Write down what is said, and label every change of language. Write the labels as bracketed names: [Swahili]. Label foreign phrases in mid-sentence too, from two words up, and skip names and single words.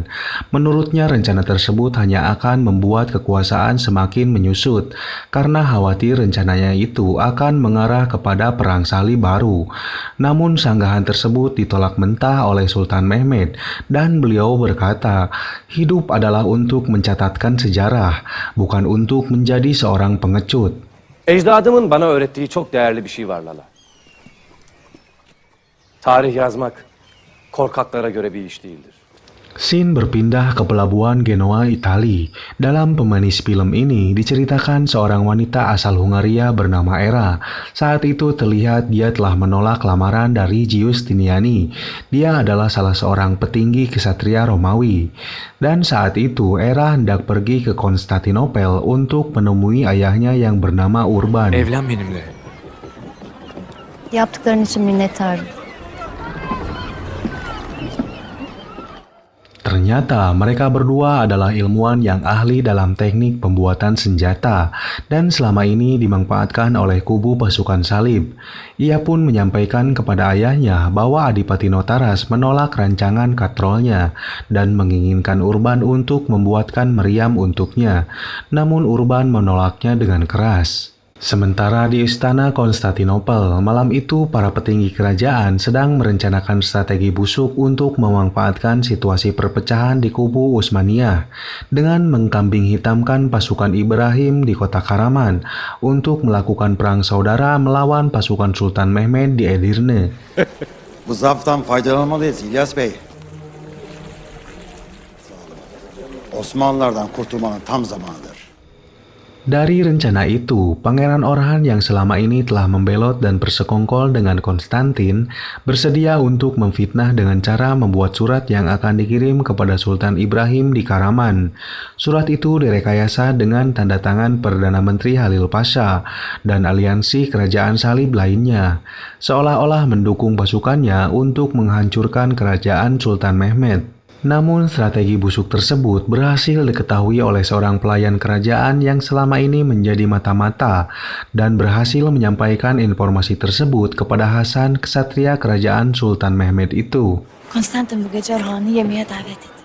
[Indonesian] Menurutnya rencana tersebut hanya akan membuat kekuasaan semakin menyusut, karena khawatir rencananya itu akan mengarah kepada perang salib baru. Namun sanggahan tersebut ditolak mentah oleh Sultan Mehmed dan beliau berkata, hidup adalah untuk mencatatkan sejarah, bukan untuk menjadi seorang pengecut. [Turkish] Ecdadımın bana öğrettiği çok değerli bir şey var Lala. Tarih yazmak korkaklara göre bir iş değildir. [Indonesian] Scene berpindah ke pelabuhan Genoa, Italia. Dalam pemanis film ini diceritakan seorang wanita asal Hungaria bernama Era. Saat itu terlihat dia telah menolak lamaran dari Giustiniani. Dia adalah salah seorang petinggi kesatria Romawi. Dan saat itu Era hendak pergi ke Konstantinopel untuk menemui ayahnya yang bernama Urban. [Turkish] Evlen benimle. Yaptıkların için minnettarım. [Indonesian] Ternyata mereka berdua adalah ilmuwan yang ahli dalam teknik pembuatan senjata dan selama ini dimanfaatkan oleh kubu pasukan salib. Ia pun menyampaikan kepada ayahnya bahwa Adipati Notaras menolak rancangan katrolnya dan menginginkan Urban untuk membuatkan meriam untuknya. Namun Urban menolaknya dengan keras. Sementara di Istana Konstantinopel, malam itu para petinggi kerajaan sedang merencanakan strategi busuk untuk memanfaatkan situasi perpecahan di kubu Utsmaniyah dengan mengkambing hitamkan pasukan Ibrahim di kota Karaman untuk melakukan perang saudara melawan pasukan Sultan Mehmed di Edirne. [Turkish] Bu zaaftan faydalanmalıyız İlyas Bey. Osmanlılardan kurtulmanın tam zamanıdır. [Indonesian] Dari rencana itu, Pangeran Orhan yang selama ini telah membelot dan bersekongkol dengan Konstantin bersedia untuk memfitnah dengan cara membuat surat yang akan dikirim kepada Sultan Ibrahim di Karaman. Surat itu direkayasa dengan tanda tangan Perdana Menteri Halil Pasha dan aliansi kerajaan salib lainnya, seolah-olah mendukung pasukannya untuk menghancurkan kerajaan Sultan Mehmed. Namun strategi busuk tersebut berhasil diketahui oleh seorang pelayan kerajaan yang selama ini menjadi mata-mata dan berhasil menyampaikan informasi tersebut kepada Hasan, ksatria kerajaan Sultan Mehmed itu. [Turkish] Konstantin bu gece Orhan'ı yemeğe davet etti.